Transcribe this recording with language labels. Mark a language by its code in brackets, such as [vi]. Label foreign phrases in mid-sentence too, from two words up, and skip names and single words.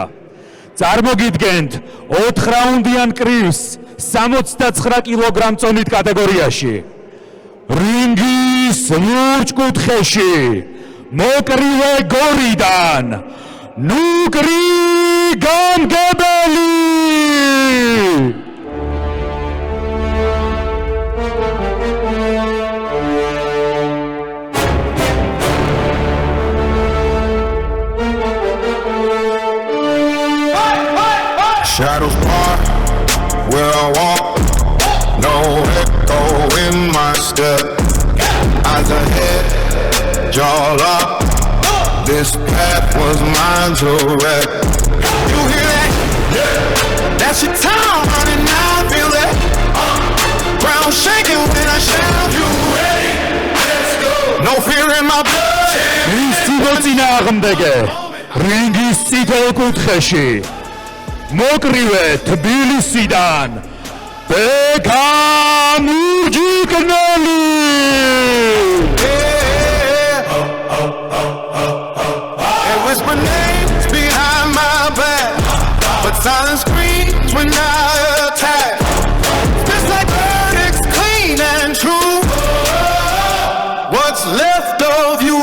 [ka] წარმოგიდგენთ 4 რაუნდიან კრივს 69 კილოგრამ წონით კატეგორიაში. რინგის ლურჯ კუთხეში მოკრივე გორიდან ნუკრი გამგებელი. [en] Shadows part where I walk, no echo in my step. Eyes ahead, jaw locked. This path was mine to wreck. You hear that? Yeah. That's your time running now, feel that? Ground shaking when I shout. You ready? Let's go. No fear in my blood. [ka] Ისწინოცინა აღმდეგე რინგის წითელ კუთხეში მოკრივე თბილისიდან ბექამ ურჯიკნელი. [en] They whisper names behind my back, but silence screams when I attack. Just like verdicts, clean and true. What's left of you?